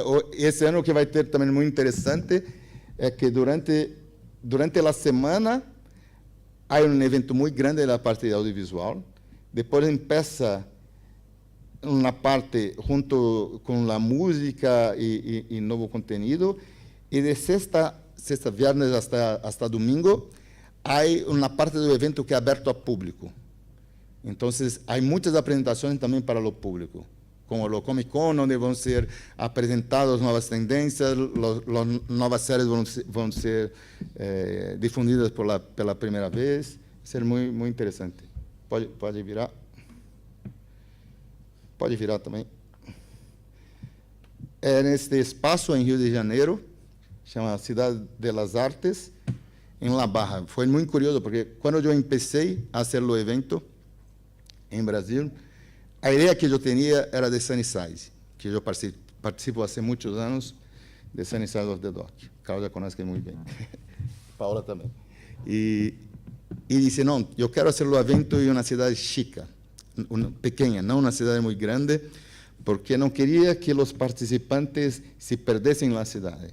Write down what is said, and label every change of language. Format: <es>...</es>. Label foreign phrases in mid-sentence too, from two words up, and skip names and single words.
<pt>Esse ano o que vai ter também muito interessante é que durante a semana há um evento muito grande na parte de audiovisual. Depois começa uma parte junto com a música e novo conteúdo. E de sexta</pt> <es>viernes hasta domingo,</es> <pt>há uma parte do evento que é aberto ao público. Então, há muitas apresentações também para o público, como o Comic Con, onde vão ser apresentadas novas tendências, novas séries vão ser difundidas pela primeira vez. Vai ser muito, muito interessante. Pode virar. Pode virar também. É neste espaço em Rio de Janeiro, chama Cidade de las Artes, em La Barra. Foi muito curioso, porque quando eu comecei a fazer o evento em Brasil, a ideia que eu tinha era de Sunnyside, que eu participo há muitos anos de Sunnyside of the Dock. Cláudia conhece muito bem. Paola também. E disse, não, eu quero fazer o evento em uma cidade chica, pequena, não uma cidade muito grande, porque não queria que os participantes se perdessem na cidade.</pt>